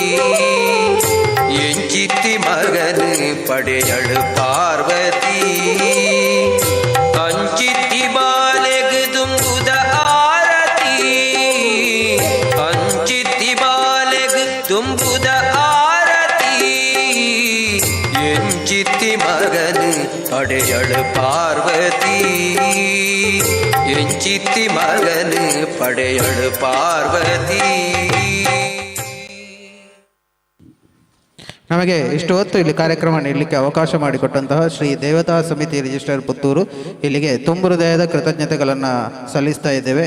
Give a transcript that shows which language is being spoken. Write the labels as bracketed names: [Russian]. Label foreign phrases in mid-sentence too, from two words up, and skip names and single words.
[Tulu] ಎಂಚಿತ್ತಿ ಮಗನು ಪಡೆಯಳು ಪಾರ್ವತಿ ಅಂಚಿತ್ತಿ ಬಾಲೆಗ್ ದುಂಬುದ ಆರತಿ ಅಂಚಿತ್ತಿ ಬಾಲೆಗ್ ತುಂಬುದ ಆರತಿ ಎಂಚಿತ್ತಿ ಮಗನು ಪಡೆಯಳು ಪಾರ್ವತಿ ಎಂಚಿತ್ತಿ ಮಗನು ಪಡೆಯಳು ಪಾರ್ವತಿ [Kannada] ನಮಗೆ ಇಷ್ಟು ಹೊತ್ತು ಇಲ್ಲಿ ಕಾರ್ಯಕ್ರಮ ನೀಡಲಿಕ್ಕೆ ಅವಕಾಶ ಮಾಡಿಕೊಟ್ಟಂತಹ ಶ್ರೀ ದೇವತಾ ಸಮಿತಿ ರಿಜಿಸ್ಟರ್ ಪುತ್ತೂರು ಇಲ್ಲಿಗೆ ತುಂಬು ಹೃದಯದ ಕೃತಜ್ಞತೆಗಳನ್ನು ಸಲ್ಲಿಸ್ತಾ ಇದ್ದೇವೆ.